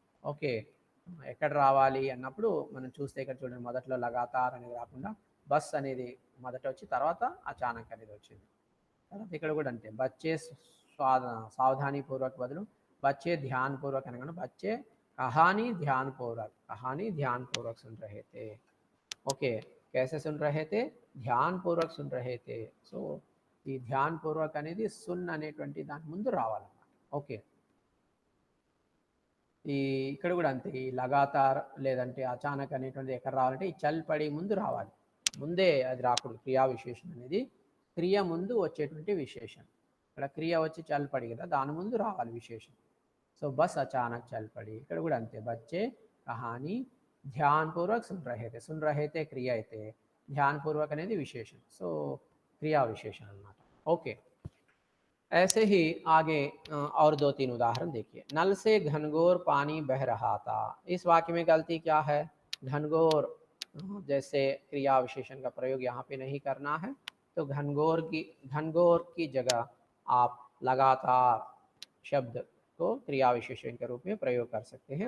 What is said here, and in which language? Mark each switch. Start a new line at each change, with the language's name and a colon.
Telugu: Okay, ఎక్కడ రావాలి అన్నప్పుడు మనం చూస్తే ఇక్కడ చూడండి మొదట్లో లగాతార్ అనేది రాకుండా బస్ అనేది మొదట వచ్చి తర్వాత అచానక్ అనేది వచ్చింది. తర్వాత ఇక్కడ కూడా అంతే, బచ్చే సావధానీ పూర్వక్ బదులు బచ్చే ధ్యాన్ పూర్వక్ అనగా
Hindi: బచ్చే कहानी ध्यान पूर्वक सुन रहे थे. ओके, कैसे सुन रहे थे, ध्यान पूर्वक सुन रहे थे.
Telugu: సో ఈ ధ్యాన్ పూర్వక్ అనేది సున్ అనేటువంటి దాని ముందు రావాలన్నమాట. ఓకే, ఈ ఇక్కడ కూడా అంతే, ఈ లగాతార్ లేదంటే అచానక్ అనేటువంటిది ఎక్కడ రావాలంటే ఈ చల్ పడి ముందు రావాలి. ముందే అది రాకూడదు. క్రియా విశేషణ అనేది క్రియ ముందు వచ్చేటువంటి విశేషణ. ఇక్కడ క్రియ వచ్చి చల్ పడి కదా, దాని ముందు రావాలి విశేషణ. సో బస్ అచానక్ చల్ పడి, ఇక్కడ కూడా అంతే.
Hindi: బచ్చే కహానీ ధ్యానపూర్వक सुन रहे थे
Telugu: క్రియ అయితే ధ్యానపూర్వక అనేది విశేషణ.
Hindi: సో क्रिया विशेषण अన్నమాట. ओके, ऐसे ही आगे और 2-3 उदाहरण देखिए. नल से घनघोर पानी बह रहा था. इस वाक्य में गलती क्या है? घनघोर जैसे क्रिया विशेषण का प्रयोग यहाँ पे नहीं करना है, तो घनघोर की जगह आप लगातार शब्द को क्रिया विशेषण के रूप में प्रयोग कर सकते हैं.